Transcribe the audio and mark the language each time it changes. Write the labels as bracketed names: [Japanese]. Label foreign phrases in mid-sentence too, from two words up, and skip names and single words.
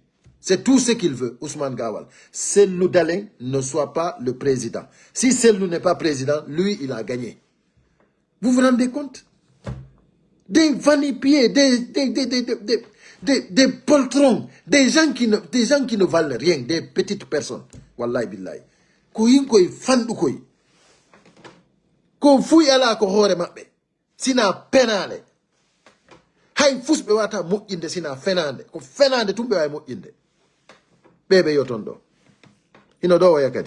[French] C'est tout ce qu'il veut, Ousmane Gawal. Sellou Dalein ne soit pas le président. Si Sellou n'est pas président, lui, il a gagné. Vous vous rendez compte? Des vanipiers, des poltrons, des gens qui ne valent rien, des petites personnes. [Arabic] Wallahi billahi. [Fula] Ko yinkoy fandu koy. Ko fuy ala ko hore mabbe. Sina penale. Hay fusbe wata moƴƴinde sina fenande. Ko fenande tumbe way moƴƴinde. Bebe yotondo. Ino do waya kadi.